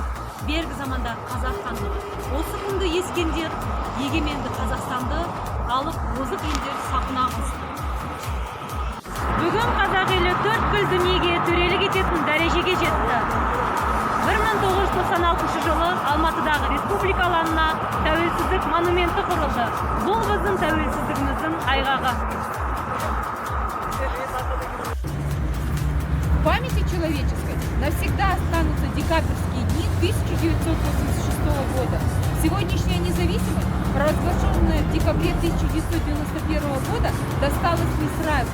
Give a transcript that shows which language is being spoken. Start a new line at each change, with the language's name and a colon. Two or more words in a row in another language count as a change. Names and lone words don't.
Kazakh: Бергі заманда қазақ хандығы. Осы күнді ескендер егеменді Қазақстанды алып озық елдер сапына қосты. Бүгін қазақ елі төрткүл дүниеге төрелік ететін дәрежеге жетті. 1996 жылы Алматыдағы республика алаңына тәуелсіздік монументі құрылды. Бұл біздің тәуелсіздігіміздің айғағы.
Russian: В памяти человеческой навсегда останутся декабрьские дни 1986 года. Сегодняшняя независимость, провозглашенная в декабре 1991 года, досталась не сразу.